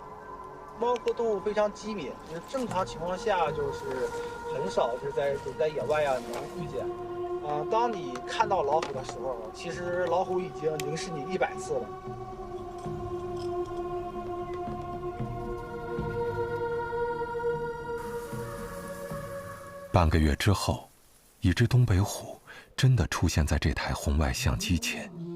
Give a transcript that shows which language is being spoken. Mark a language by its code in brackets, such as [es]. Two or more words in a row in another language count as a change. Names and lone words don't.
[zh] 猫科动物非常机敏，正常情况下就是很少是在野外能遇见。当你看到老虎的时候，其實老虎已經凝視你100次了。半個月之後，一隻東北虎真的出現在這台紅外相機前。